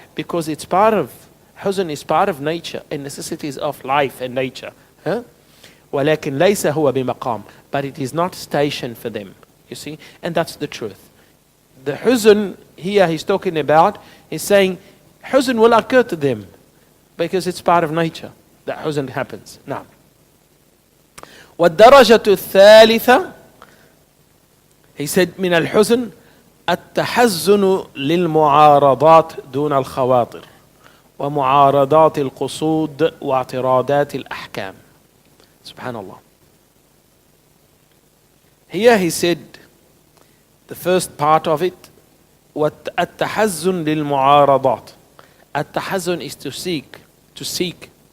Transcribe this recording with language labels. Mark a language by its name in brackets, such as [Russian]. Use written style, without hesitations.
[English] Because it's part of, huzn is part of nature and necessities of life and nature. [Arabic] وَلَكِنْ لَيْسَ هُوَ بِمَقَامٍ. [English] But it is not station for them. You see? And that's the truth. The huzn here he's talking about, he's saying huzn will occur to them because it's part of nature that huzn happens. Now, [Arabic] والدرجة الثالثة, [English] he said [Arabic] من الحزن التحزن للمعارضات دون الخواطر ومعارضات القصود واعتراضات الأحكام. Subhanallah. [English] Here he said the first part of it, [Arabic] التحزن للمعارضات. [English] التحزن is to seek.